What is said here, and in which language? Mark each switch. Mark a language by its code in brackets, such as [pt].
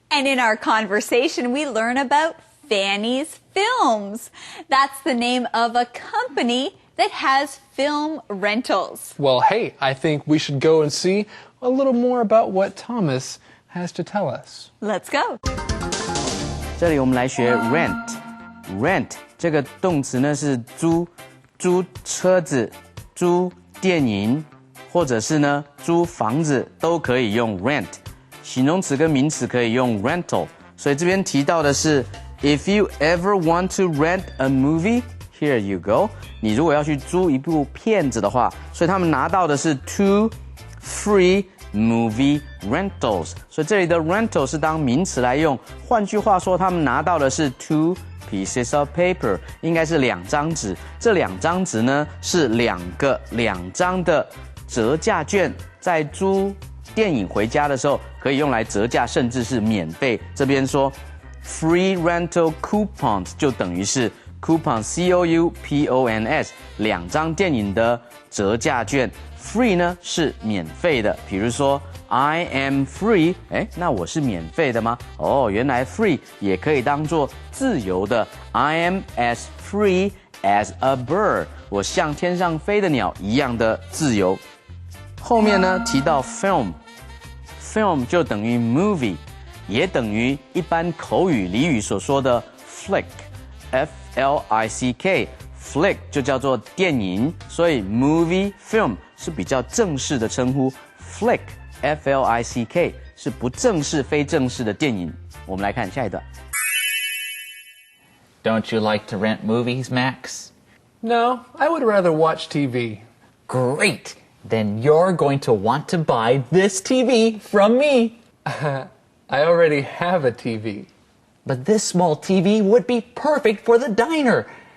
[en] And in our conversation, we learn about Fanny's Films. That's the name of a company that has film rentals. Well, hey, I think we should go and see a little more about what Thomas has to tell us. Let's go. [zh] 这里我们来学 rent。rent 这个动词呢是租车子、租电影，或者是呢租房子都可以用 rent。形容词跟名词可以用 rental。所以这边提到的是 [en] If you ever want to rent a movie, here you go。 [zh] 你如果要去租一部片子的话，所以他们拿到的是 [en] two free movie rentals。 [zh] 所以这里的 rental 是当名词来用。换句话说，他们拿到的是 [en] two pieces of paper， [zh] 应该是2张纸。这2张纸呢是2张的折价券，在租电影回家的时候可以用来折价，甚至是免费。这边说 [en] free rental coupons [zh] 就等于是 coupon C-O-U-P-O-N-S 2张电影的折价券。 free 呢是免费的，比如说 [en] I am free， [zh] 那我是免费的吗？原来 free 也可以当作自由的。 [en] I am as free as a bird， [zh] 我像天上飞的鸟一样的自由。后面呢提到 film 就等于 movie， 也等于一般口语俚语所说的 flick F-L-I-C-K flick 就叫做电影，所以 movie film 是比较正式的称呼， flick F-L-I-C-K 是不正式非正式的电影。我们来看下一段。 [en] Don't you like to rent movies, Max? No, I would rather watch TV. Great! Then you're going to want to buy this TV from me. I already have a TV. But this small TV would be perfect for the diner.